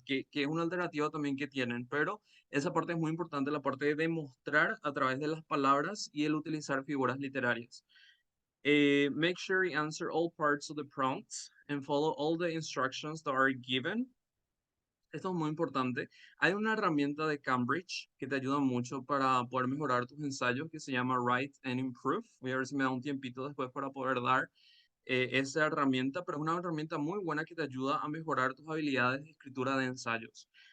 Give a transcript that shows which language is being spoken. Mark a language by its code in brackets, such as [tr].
[es] Que es una alternativa también que tienen, pero esa parte es muy importante, la parte de demostrar a través de las palabras y el utilizar figuras literarias. [en] Make sure you answer all parts of the prompts and follow all the instructions that are given. [es] Esto es muy importante. Hay una herramienta de Cambridge que te ayuda mucho para poder mejorar tus ensayos que se llama Write and Improve. Voy a ver si me da un tiempito después para poder dar esa herramienta, pero es una herramienta muy buena que te ayuda a mejorar tus habilidades de escritura de ensayos.